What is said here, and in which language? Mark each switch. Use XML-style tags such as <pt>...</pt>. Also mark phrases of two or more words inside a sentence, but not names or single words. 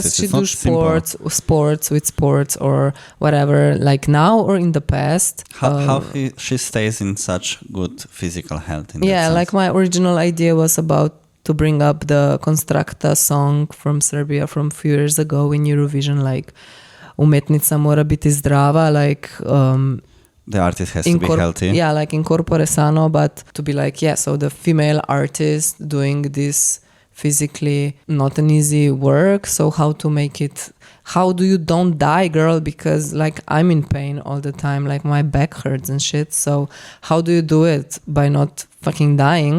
<en>Does she do sports with sports or whatever, like now or in the past? How she stays in such good physical health? In that sense? Like my original idea was about to bring up the Konstrakta song from Serbia from a few years ago in Eurovision, like</en> <sr>umetnica mora biti zdrava,</sr> <en>like the artist has to be healthy. Yeah, like</en> <la>in corpore sano,</la> <en>but to be like, so the female artist doing this physically not an easy work, so how to make it, how do you don't die, girl, because like I'm in pain all the time, like my back hurts and shit, so how do you do it by not fucking dying?</en>